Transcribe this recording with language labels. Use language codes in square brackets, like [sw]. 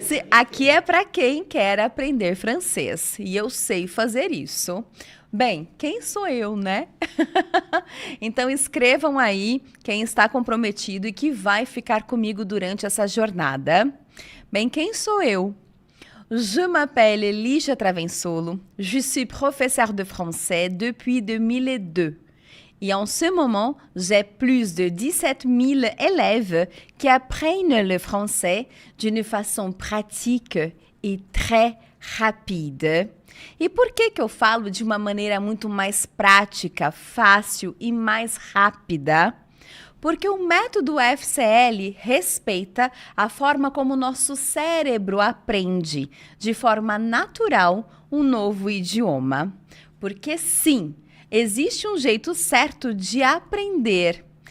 [pt] Aqui é para quem quer aprender francês. E eu sei fazer isso. Bem, quem sou eu, né? Então, escrevam aí quem está comprometido e que vai ficar comigo durante essa jornada. Bem, quem sou eu? [fr] Je m'appelle Lígia Travensolo. Je suis professeure de français depuis 2002. Et en ce moment, j'ai plus de 17 000 élèves qui apprennent le français d'une façon pratique et très rapide. [pt] E por que eu falo de uma maneira muito mais prática, fácil e mais rápida? Porque o método FCL respeita a forma como o nosso cérebro aprende, de forma natural, um novo idioma. Porque sim, existe um jeito certo de aprender.